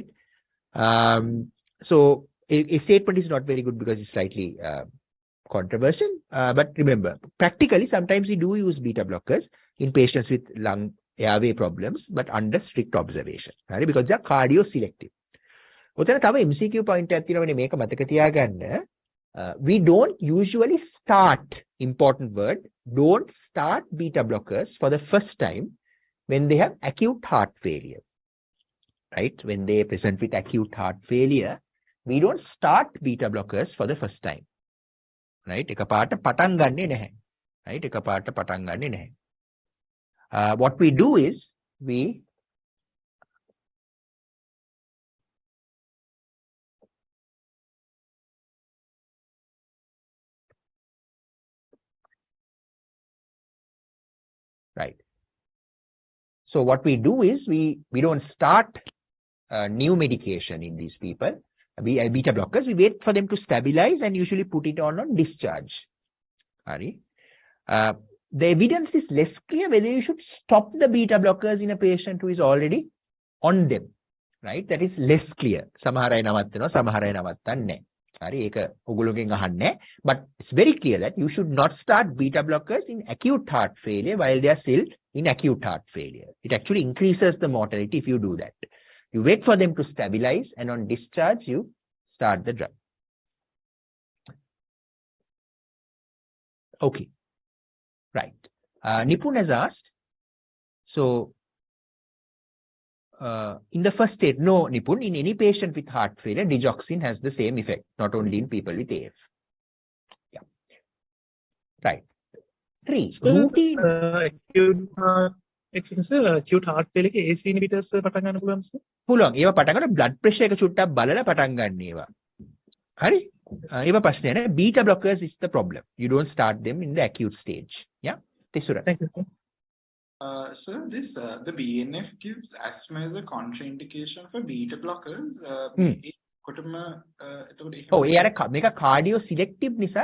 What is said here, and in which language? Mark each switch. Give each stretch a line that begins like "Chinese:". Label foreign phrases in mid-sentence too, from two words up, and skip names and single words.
English: So a statement is not very good because it's slightly controversial. But remember, practically, sometimes we do use beta blockers in patients with lung airway problems, but under strict observation. Right? Because they are cardio-selective.
Sinhala: ඔතන තව
English: MCQ point
Sinhala: එකක් තියෙනවා මේක මතක තියාගන්න.
English: We don't usually start, important word, don't start beta blockers for the first time when they have acute heart failure. Right? When they present with acute heart failure, we don't start beta blockers for the first time. Right?
Sinhala: එකපාරට පටන් ගන්නෙ නැහැ. Right? එකපාරට පටන් ගන්නෙ නැහැ.
English: What we do is we right. So what we do is we don't start new medication in these people. Beta blockers, we wait for them to stabilize and usually put it on discharge. The evidence is less clear whether you should stop the beta blockers in a patient who is already on them. Right? That is less clear.
Sinhala: සමහර අය නවත්තනවා, සමහර අය නවත්තන්නේ නැහැ. හරි ඒක ඔගොල්ලෝගෙන් අහන්නේ.
English: But it's very clear that you should not start beta blockers in acute heart failure while they are still in acute heart failure. It actually increases the mortality if you do that. You wait for them to stabilize and on discharge you start the drug. Okay. Right. Nipun has asked, so in the first state, no, Nipun, in any patient with heart failure, digoxin has the same effect, not only in people with AF. Yeah. Right. 3. Routine. acute heart failure
Sinhala: එකේ
English: AC inhibitors
Sinhala: පටන් ගන්න පුළුවන් සර්? පුළුවන්. ඒවා පටන් ගන්න
English: blood pressure
Sinhala: එක චුට්ටක් බලලා පටන් ගන්න ඒවා. හරි? ඒවා ප්‍රශ්නය නෑ.
English: Beta blockers is the problem. You don't start them in the acute stage. Yeah. Tisura. Thank you, sir. Sir, the BNF gives asthma as a contraindication for beta blockers. Oh, make a cardio selective nisa.